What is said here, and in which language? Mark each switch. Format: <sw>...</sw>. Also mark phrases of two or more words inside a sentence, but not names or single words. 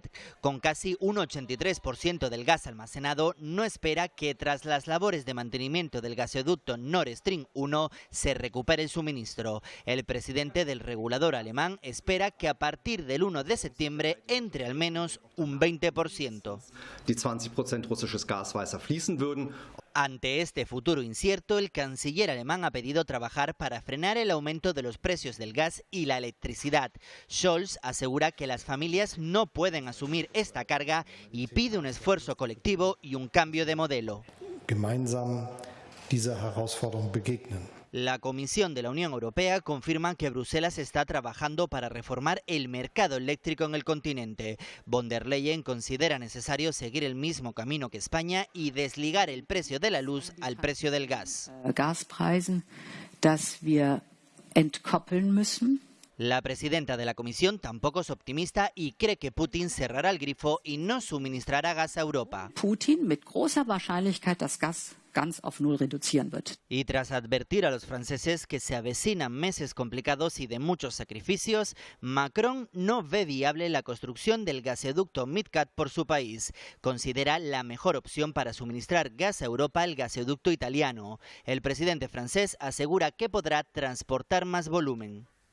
<es>Con casi un 83% del gas almacenado, no espera que tras las labores de mantenimiento del gasoducto Nord Stream 1 se recupere el suministro. El presidente del regulador alemán espera que a partir del 1 de septiembre entre al menos un 20%.</es> <de>Die 20% russisches Gas weiter fließen würden.</de> <es>Ante este futuro incierto, el canciller alemán ha pedido trabajar para frenar el aumento de los precios del gas y la electricidad. Scholz asegura que las familias no pueden asumir esta carga y pide un esfuerzo colectivo y un cambio de modelo.</es> <de>Gemeinsam dieser Herausforderung begegnen.</de> <es>La Comisión de la Unión Europea confirma que Bruselas está trabajando para reformar el mercado eléctrico en el continente. Von der Leyen considera necesario seguir el mismo camino que España y desligar el precio de la luz al precio del gas.</es> <de>Gaspreisen, dass wir entkoppeln müssen.</de> <es>La presidenta de la Comisión tampoco es optimista y cree que Putin cerrará el grifo y no suministrará gas a Europa.</es> <de>Putin mit großer Wahrscheinlichkeit das Gas ganz auf null reduzieren wird.</de> <es>Y tras advertir a los franceses que se avecinan meses complicados y de muchos sacrificios, Macron no ve viable la construcción del gasoducto MidCat por su país. Considera la mejor opción para suministrar gas a Europa el gasoducto italiano. El presidente francés asegura que podrá transportar más volumen.</es>